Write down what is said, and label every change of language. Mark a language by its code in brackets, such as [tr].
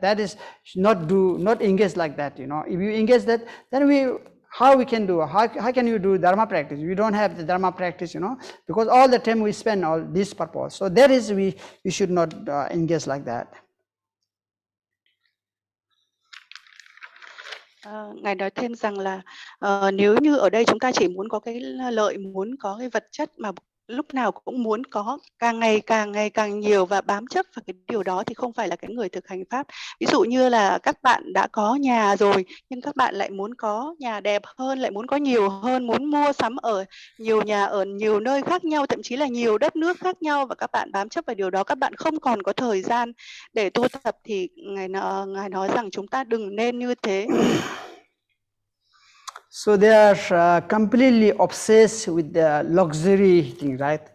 [en] That is not engage like that, you know. If you engage that, then how we can do, how can you do dharma practice? We don't have the dharma practice, you know, because all the time we spend all this purpose. So that is, we should not engage like that. [vi] Ngài nói thêm rằng là nếu như ở đây chúng ta chỉ muốn có cái lợi, muốn có cái vật chất mà lúc nào cũng muốn có càng ngày càng nhiều và bám chấp vào cái điều đó, thì không phải là cái người thực hành pháp. Ví dụ như là các bạn đã có nhà rồi, nhưng các bạn lại muốn có nhà đẹp hơn, lại muốn có nhiều hơn, muốn mua sắm ở nhiều nhà ở nhiều nơi khác nhau, thậm chí là nhiều đất nước khác nhau, và các bạn bám chấp vào điều đó, các bạn không còn có thời gian để tu tập, thì Ngài nói rằng chúng ta đừng nên như thế. [en] So they are completely obsessed with the luxury thing, right?